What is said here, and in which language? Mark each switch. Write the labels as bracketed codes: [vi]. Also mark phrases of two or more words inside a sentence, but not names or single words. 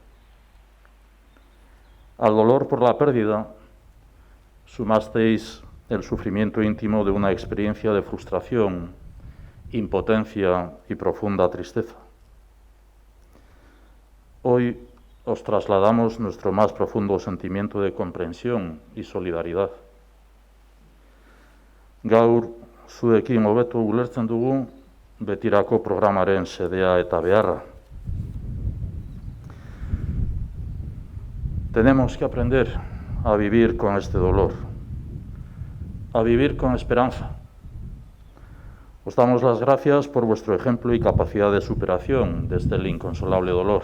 [es] Al dolor por la pérdida sumasteis el sufrimiento íntimo de una experiencia de frustración, impotencia y profunda tristeza. Hoy os trasladamos nuestro más profundo sentimiento de comprensión y solidaridad. [eu] Gaur, zuekin hobeto ulertzen dugu Betirako programaren xedea eta beharra. [es] Tenemos que aprender a vivir con este dolor, a vivir con esperanza. Os damos las gracias por vuestro ejemplo y capacidad de superación desde el inconsolable dolor.